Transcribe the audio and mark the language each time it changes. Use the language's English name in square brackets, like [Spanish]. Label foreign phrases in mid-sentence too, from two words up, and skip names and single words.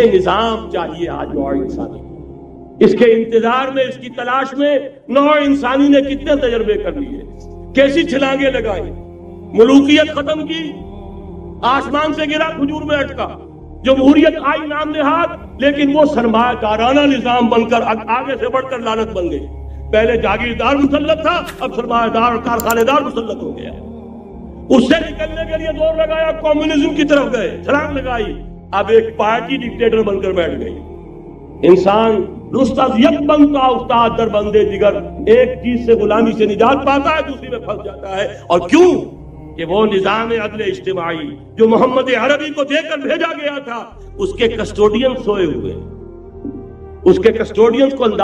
[Urdu] یہ نظام چاہیے آج نوع انسانی۔ اس کے انتظار میں، اس کی تلاش میں نوع انسانی نے کتنے تجربے کر لیے، کیسی چھلانگیں لگائی، ملوکیت ختم کی، آسمان سے گرا کھجور میں اٹکا، جمہوریت آئی نام نہاد، لیکن وہ سرمایہ دارانہ نظام بن کر آگے سے بڑھ کر لعنت بن گئی۔ پہلے جاگیردار مسلط تھا، اب سرمایہ دار اور کارخانے دار مسلط ہو گیا۔ اس سے نکلنے کے لیے دور لگایا، کمیونزم کی طرف گئے، چھلانگ لگائی، اب ایک پارٹی ڈکٹیٹر بن کر بیٹھ گئی۔ [Persian] انسان رست از یک بند کا استاد در بندے دیگر، [Urdu] ایک چیز سے غلامی سے نجات پاتا ہے، دوسری میں پھنس جاتا ہے۔ اور کیوں؟ کہ وہ نظام عدل اجتماعی جو محمد عربی کو دے کر بھیجا گیا تھا، اس کے کسٹوڈین سوئے ہوئے، اس کے کسٹوڈین کو